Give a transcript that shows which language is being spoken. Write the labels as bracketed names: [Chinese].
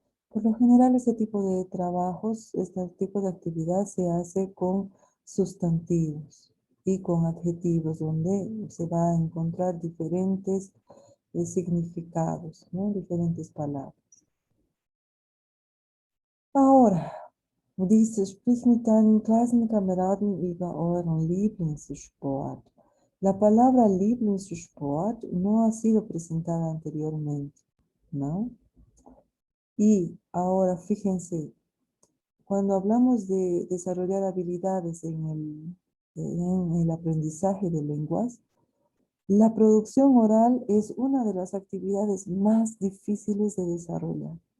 [Spanish] Por lo general, este tipo de trabajos, este tipo de actividad se hace con sustantivos y con adjetivos, donde se va a encontrar diferentes significados, ¿no? Diferentes palabras. Ahora, dice, [German] sprich mit deinen Klassenkameraden über euren Lieblingssport. [Spanish] La palabra Lieblingssport no ha sido presentada anteriormente, ¿no? Y ahora fíjense, cuando hablamos de desarrollar habilidades en el aprendizaje de lenguas, la producción oral es una de las actividades más difíciles de desarrollar.